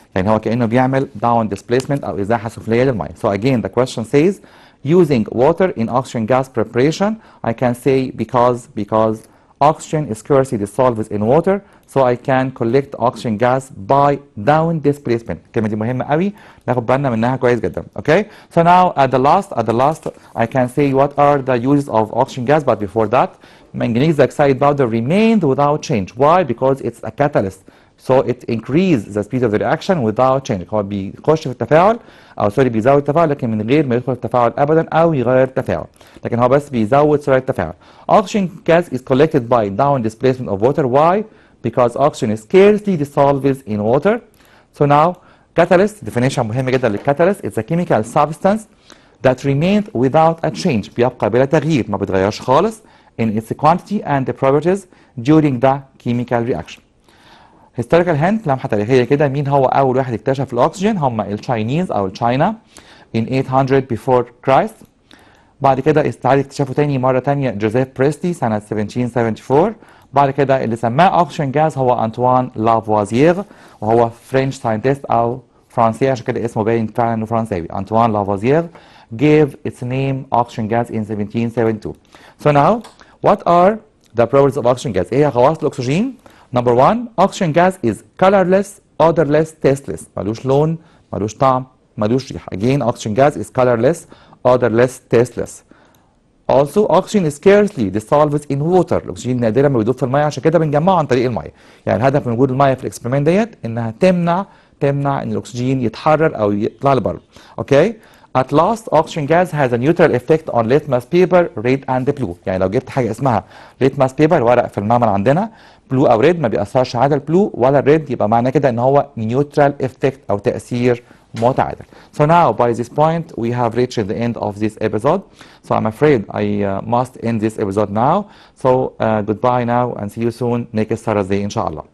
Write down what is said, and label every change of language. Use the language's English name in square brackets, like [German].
[Arabic] يعني هو كأنه بيعمل [English] down displacement [Arabic] أو إزاحة سفلية للمية. [English] So again the question says using water in oxygen gas preparation. I can say because oxygen is scarcely dissolved in water, so I can collect oxygen gas by down displacement. [Arabic] الكلمة دي مهمة قوي ناخد بالنا منها كويس جدا. [English] Okay? So now at the last I can say what are the uses of oxygen gas, but before that manganese oxide powder remained without change. Why? Because it's a catalyst. So it increases the speed of the reaction without change. [Arabic] هو بيخش في التفاعل او سوري بيزود التفاعل لكن من غير ما يدخل في التفاعل ابدا او يغير التفاعل، لكن هو بس بيزود سرعه التفاعل. [English] Oxygen gas is collected by down displacement of water. Why? Because oxygen is scarcely dissolved in water. So now catalyst definition [Arabic] مهمه جدا للكاتاليست. [English] It's a chemical substance that remains without a change. [Arabic] بيبقى بلا تغيير، ما بيتغيرش خالص [English] in its quantity and the properties during the chemical reaction. historical hint [Arabic] لمحة تاريخية كده، مين هو أول واحد اكتشف الأكسجين؟ هم التشاينيز أو التشاينا [English] in 800 before Christ. [Arabic] بعد كده استعاد اكتشافه تاني مرة تانية جوزيف بريستي سنة 1774. بعد كده اللي سماه أكسجين جاز هو أنطوان لافوازيير، وهو فرنش ساينتست أو فرنسي عشان كده اسمه باين فعلا إنه فرنساوي. [English] Antoine Lavoisier gave its name oxygen gas in 1772. So now what are the properties of oxygen gas؟ [Arabic] إيه هي خواص الأكسجين؟ [English] Number one, oxygen gas is colorless, odorless, tasteless. [Arabic] ملوش لون، ملوش طعم، ملوش ريحة. [English] Again, oxygen gas is colorless, odorless, tasteless. Also, oxygen is scarcely dissolved in water. [Arabic] الأكسجين نادرا ما بيدوب في المية، عشان كده بنجمعه عن طريق المية. يعني الهدف من وجود المية في الاكسبيرمنت ديت إنها تمنع إن الأكسجين يتحرر أو يطلع لبره. [English] Okay? At last, oxygen gas has a neutral effect on litmus paper, red and blue. [Arabic] يعني لو جبت حاجة اسمها [English] litmus paper [Arabic] ورق في المعمل عندنا بلو او ريد ما بيأثرش على البلو ولا الريد، يبقى معناه كده ان هو نيوترال افكت او تأثير متعادل. [English] So now by this point we have reached the end of this episode. So I'm afraid I must end this episode now. So goodbye now and see you soon next Thursday [Arabic] إن شاء الله.